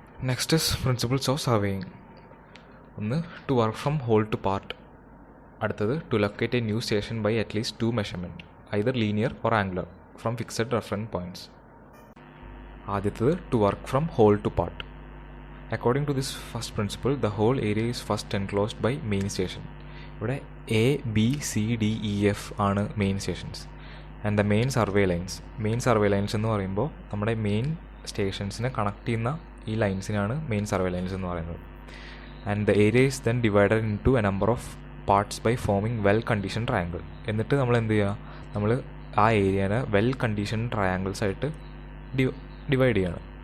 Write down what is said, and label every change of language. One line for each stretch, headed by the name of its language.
English: Next is principles of surveying. 1, to work from whole to part.
Malayalam: അടുത്തത്,
English: To locate a new station by at least 2 measurement, either linear or angular, from fixed reference points.
Malayalam: ആദ്യത്തത്,
English: To work from whole to part. According to this first principle, the whole area is first enclosed by main station.
Malayalam: ഇവിടെ A, B, C, D, E, F ആണ് main stations. And the main survey lines എന്ന് പറയുമ്പോൾ നമ്മുടെ main സ്റ്റേഷൻസിനെ connect ചെയ്യുന്ന ഈ ലൈൻസിനാണ് main survey lines എന്ന് പറയുന്നത്.
English: And the area is then divided into a number of parts by forming well condition triangle.
Malayalam: എന്നിട്ട് നമ്മൾ എന്ത് ചെയ്യുക, നമ്മൾ ആ ഏരിയനെ വെൽ കണ്ടീഷൻ ട്രയാങ്കിൾസ് ആയിട്ട് ഡിവൈഡ് ചെയ്യാണ്.